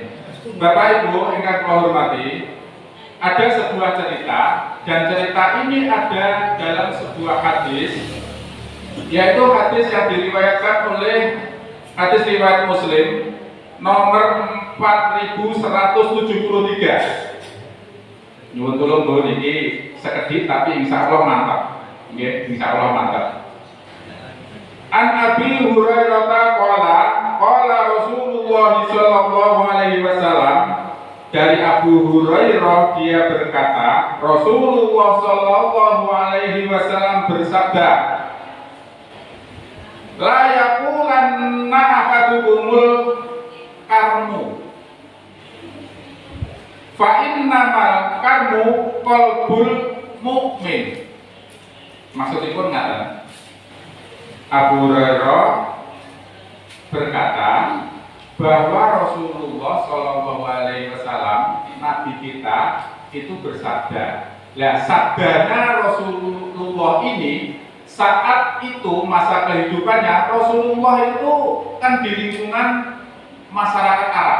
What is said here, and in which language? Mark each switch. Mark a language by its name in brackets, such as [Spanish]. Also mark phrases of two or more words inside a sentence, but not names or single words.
[Javanese] Bapak Ibu ingkang kula hormati, [Indonesian] ada sebuah cerita dan cerita ini ada dalam sebuah hadis, yaitu hadis yang diriwayatkan oleh hadis riwayat Muslim nomor 4173. [Javanese] Nyuwun tulung Bu niki sekedhik tapi insyaallah mantap. Nggih, insyaallah mantap. [Arabic] عن أبي هريرة قال رسول الله صلى الله عليه وسلم, [Indonesian] dari Abu Hurairah dia berkata, Rasulullah [Arabic] صلى الله عليه وسلم bersabda, لا يقولن أحدكم الكرم فإنما الكرم قلب المؤمن. [Javanese] Maksudipun ngaten, [Indonesian] Abu Hurairah berkata bahwa Rasulullah [Arabic] صلى الله عليه وسلم [Indonesian] Nabi kita itu bersabda. Lah sabdanya Rasulullah ini saat itu masa kehidupannya Rasulullah itu kan di lingkungan masyarakat Arab.